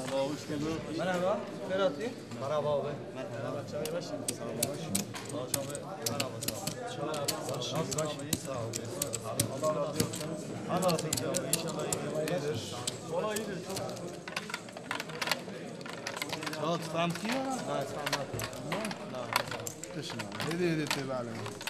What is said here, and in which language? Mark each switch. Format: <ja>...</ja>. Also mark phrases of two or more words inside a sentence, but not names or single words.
<tr>Merhaba, hoş geldin. Merhaba. Ferhat'ı. Merhaba abi. Merhaba. Çay başım. Sağ ol. Sağ ol abi. Merhaba. Sağ ol. Nasılsın abi? Sağ ol. Allah razı olsun. Anlatsın ya. İnşallah iyidir. Valla iyidir.</tr> <ar>شغلت فهمتي ولا؟ لا فهمت. لا. تشنو؟ هذه تبع لنا.</ar>